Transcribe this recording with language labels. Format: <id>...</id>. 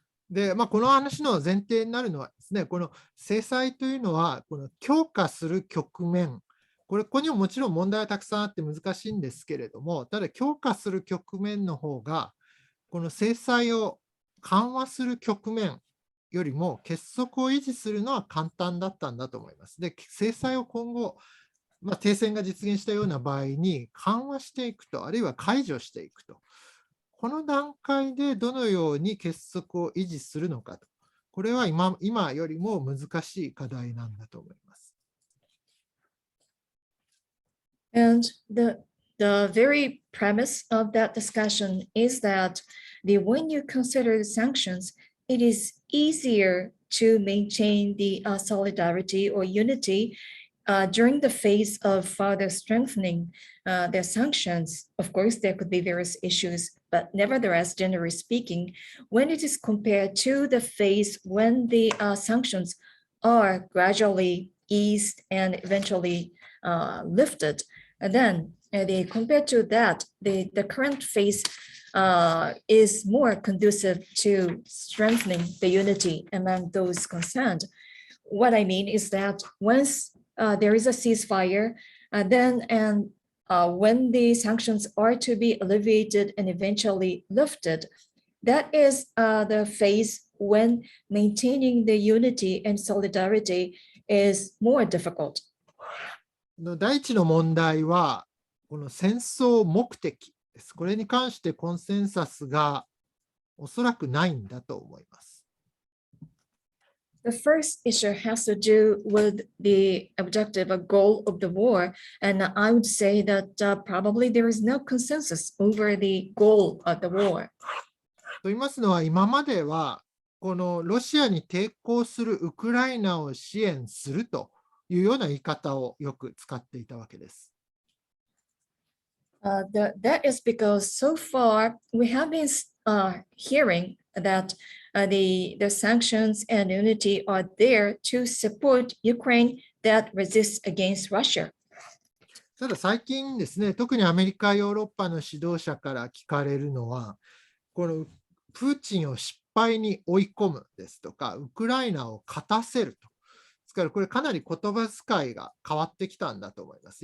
<ja>で、この話の前提になるのはですね、この制裁というのは、この強化する局面、ここにももちろん問題はたくさんあって難しいんですけれども、ただ強化する局面の方が、この制裁を緩和する局面よりも結束を維持するのは簡単だったんだと思います。で、制裁を今後、停戦が実現したような場合に緩和していくと、あるいは解除していくと。この段階でどのように結束を維持するのかと。これは今よりも難しい課題なんだと思います。</ja> <en>And the very premise of that discussion is that when you consider the sanctions, it is easier to maintain the solidarity or unity during the phase of further strengthening their sanctions. Of course, there could be various issues, but nevertheless, generally speaking, when it is compared to the phase when the sanctions are gradually eased and eventually lifted, then compared to that, the current phase is more conducive to strengthening the unity among those concerned. What I mean is that once there is a ceasefire, when the sanctions are to be alleviated and eventually lifted, that is the phase when maintaining the unity and solidarity is more difficult.</en> <ja>第一の問題は、この戦争目的です。これに関してコンセンサスがおそらくないんだと思います。</ja> <en>The first issue has to do with the objective or goal of the war, and I would say that probably there is no consensus over the goal of the war.</en> <ja>と言いますのは、今まではこのロシアに抵抗するウクライナを支援するというような言い方をよく使っていたわけです。</ja> <en>That is because so far we have been hearing that the sanctions and unity are there to support Ukraine that resists against Russia.</en> <ja>ただ最近ですね、特にアメリカ、ヨーロッパの指導者から聞かれるのは、このプーチンを失敗に追い込むですとか、ウクライナを勝たせると。ですからこれかなり言葉遣いが変わってきたんだと思います。</ja>